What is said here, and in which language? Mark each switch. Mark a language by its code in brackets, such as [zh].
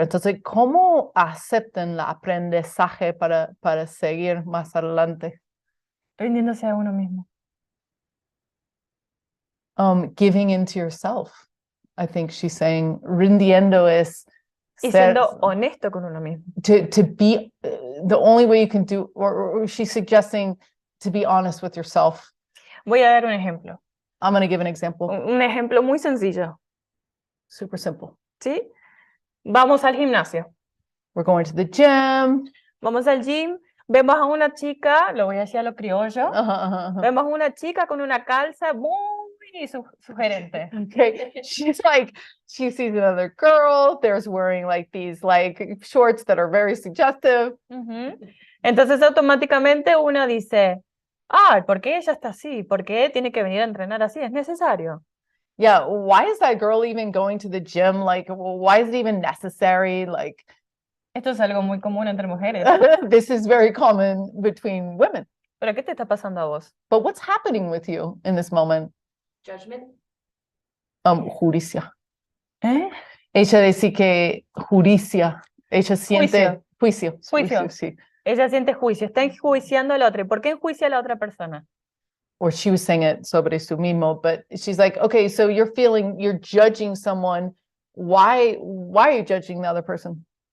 [es] Entonces, ¿cómo aceptan el aprendizaje para seguir más adelante? Rindiéndose a uno mismo. [en] Giving into yourself. I think she's saying, [es] rindiendo es Y ser, siendo honesto con uno mismo. [en] to be the only way you can do, or she's suggesting to be honest with yourself. [es] Voy a dar un ejemplo. [en] I'm going to give an example. [es] Un ejemplo muy sencillo. [en] Super simple. [es] ¿Sí? Vamos al gimnasio. [en] We're going to the gym. [es] Vamos al gym. Vemos a una chica, lo voy a decir a lo criollo. Vemos a una chica con una calza muy sugerente. [en] Okay, she sees another girl. There's wearing like these like shorts that are very suggestive. [es] Entonces automáticamente uno dice, ah, ¿por qué ella está así? ¿Por qué tiene que venir a entrenar así? ¿Es necesario? [en] Yeah, why is that girl even going to the gym? Like, why is it even necessary? Like, [es] Esto es algo muy común entre mujeres. [en] This is very common between women. [es] ¿Pero qué te está pasando a vos? [en] But what's happening with you in this moment? Judgment. [es] Justicia. ¿Eh? Ella dice que justicia. Ella siente juicio. Juicio. Sí. Ella siente juicio, está enjuiciando a la otra. ¿Y por qué enjuicia a la otra persona? [en] Or she was saying it [es] sobre su mismo, [en] but she's like, okay, so you're judging someone. Why are you judging the other person?